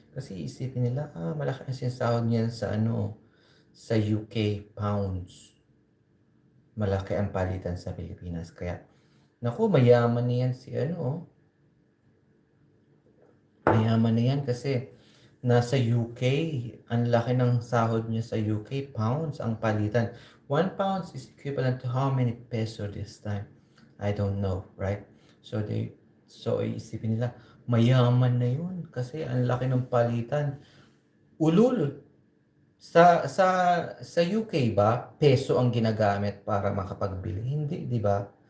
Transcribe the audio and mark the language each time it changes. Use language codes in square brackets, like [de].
[tl] Kasi isipin nila, malaki ang sinasahod niyan sa sa UK pounds. Malaki ang palitan sa Pilipinas. Kaya, naku, mayaman niyan si mayaman na yan kasi nasa UK, ang laki ng sahod niya sa UK, pounds ang palitan. [en] 1 pounds is equivalent to how many peso this time? I don't know, right? [tl] So isipin nila, mayaman na yun kasi ang laki ng palitan. Ulul! Sa UK ba, peso ang ginagamit para makapagbili? Hindi, di ba?